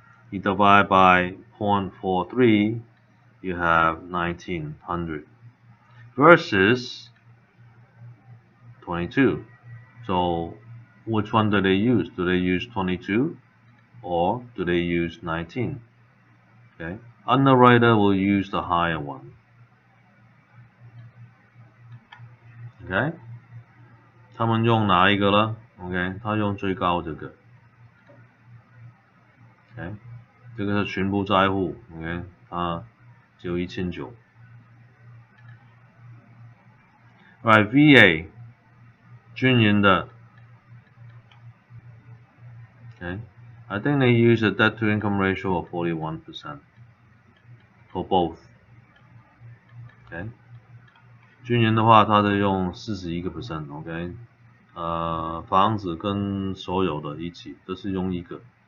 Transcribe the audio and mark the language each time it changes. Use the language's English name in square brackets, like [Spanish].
[English] You divide by 0.43, you have 1,900 versus 22. So which one do they use? Do they use 22 or do they use 19? Okay. underwriter will use the higher one. [Chinese] OK， 他们用哪一个呢 ？OK， 他用最高这个。 OK， 这个是全部债户。OK， 他只有1900。 Right, VA 军人的。 [English] Okay, I think they use a debt to income ratio of 41% for both. [Chinese] Okay， 军人的话，他是用41%。 OK， 房子跟所有的一起都是用一个。